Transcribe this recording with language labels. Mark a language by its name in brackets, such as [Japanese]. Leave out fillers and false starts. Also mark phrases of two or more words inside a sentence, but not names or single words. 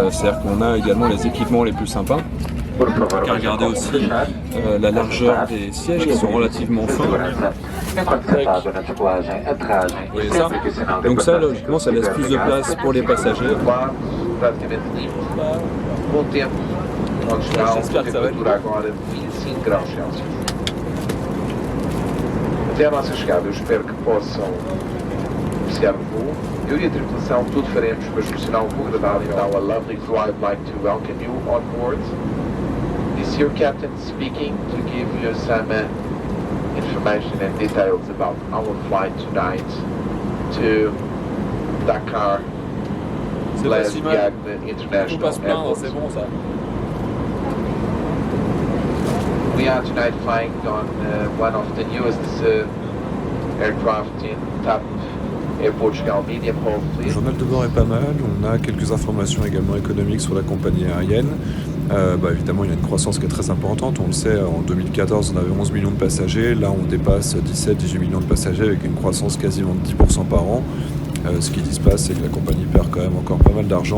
[French] C'est-à-dire qu'on a également les équipements les plus sympas. Car regardez aussi la largeur des sièges qui sont relativement fins. Vous voyez ça? Donc ça, logiquement, ça laisse plus de place pour les passagers. J'espère que ça va être [Portuguese] Até à nossa chegada, eu espero que possam apreciar o voo. Eu e a tripulação tudo faremos para proporcionar um voo agradável. [English] Now a lovely crew, I'd like to welcome you on board. This is your captain speaking to give you some information and details about our flight tonight to Dakar, Blaise Diagne International Airport. [French] C'est bon ça. [English] We are tonight flying on one of the newest aircraft in TAP Air Portugal medium haul [French] Le [English] fleet. [French] journal de bord est pas mal, on a quelques informations également économiques sur la compagnie aérienne. Évidemment, il y a une croissance qui est très importante. On le sait, en 2014, on avait 11 millions de passagers. Là, on dépasse 17-18 millions de passagers avec une croissance quasiment de 10% par an. Ce qu'ils disent pas, c'est que la compagnie perd quand même encore pas mal d'argent.